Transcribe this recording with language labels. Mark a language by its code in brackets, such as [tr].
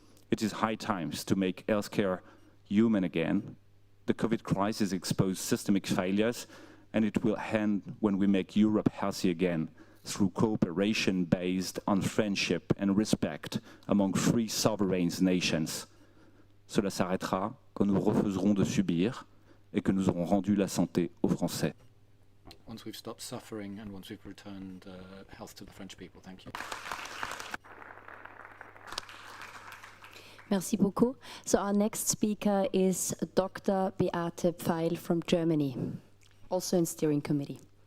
[en] It is high times to make healthcare human again. The COVID crisis exposed systemic failures, and it will end when we make Europe healthy again, through cooperation based on friendship and respect among free sovereign nations. [fr] Cela s'arrêtera quand nous refuserons de subir et que nous aurons rendu la santé aux Français. [en] Once we've stopped suffering and once we've returned health to the French people. Thank you. [fr] Merci beaucoup. [en] So our next speaker is Dr. Beate Pfeil from Germany, also in steering committee.